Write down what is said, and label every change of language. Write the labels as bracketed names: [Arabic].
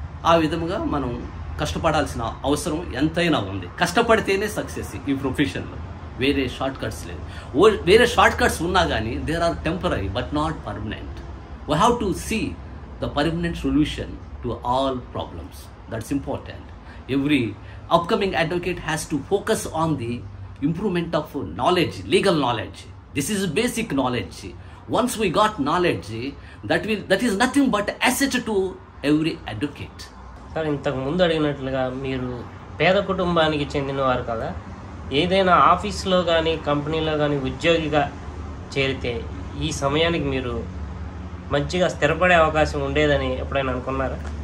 [Telugu] ఆ విధముగా మనం కష్టపడాల్సిన అవసరం ఎంతైనా ఉంది. కష్టపడితేనే సక్సెస్ ఈ ప్రొఫెషన్లో, వేరే షార్ట్ కట్స్ లేదు. వేరే షార్ట్ కట్స్ ఉన్నా కానీ [English] There are temporary but not permanent. We have to see the permanent solution to all problems. That's important. Every upcoming advocate has to focus on the improvement of knowledge, legal knowledge. This is basic knowledge. Once we got knowledge, that is nothing but asset to every advocate. [Telugu] Sir, ఇంతకు ముందు అడిగినట్లుగా మీరు పేద కుటుంబానికి చెందినవారు కదా, ఏదైనా ఆఫీస్లో కానీ కంపెనీలో కానీ ఉద్యోగిగా చేరితే ఈ సమయానికి మీరు మంచిగా స్థిరపడే అవకాశం ఉండేదని ఎప్పుడైనా అనుకున్నారా?